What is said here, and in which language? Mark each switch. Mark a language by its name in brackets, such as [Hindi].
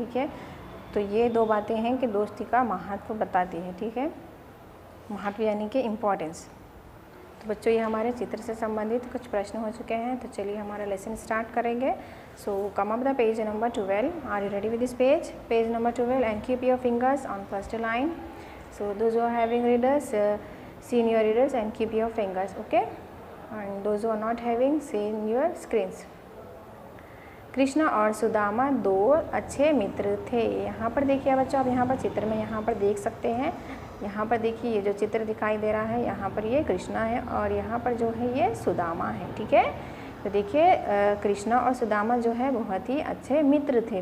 [Hindi] ठीक है, तो ये 2 बातें हैं कि दोस्ती का महत्व बताती है। ठीक है, महत्व यानी कि इम्पोर्टेंस। तो बच्चों ये हमारे चित्र से संबंधित कुछ प्रश्न हो चुके हैं। तो चलिए हमारा लेसन स्टार्ट करेंगे। [English] So come up the page number 12। Are you ready with this page? Page number 12 and keep your fingers on first line. So those who are having readers, see in your readers and keep your fingers, okay, and those who are not having, see in your screens. [Hindi] Krishna और सुदामा 2 अच्छे मित्र थे। यहाँ पर देखिए बच्चों, आप यहाँ पर चित्र में यहाँ पर देख सकते हैं। यहाँ पर देखिए ये जो चित्र दिखाई दे रहा है, यहाँ पर ये कृष्णा है और यहाँ पर जो है ये सुदामा है। ठीक है, तो देखिए कृष्णा और सुदामा जो है बहुत ही अच्छे मित्र थे।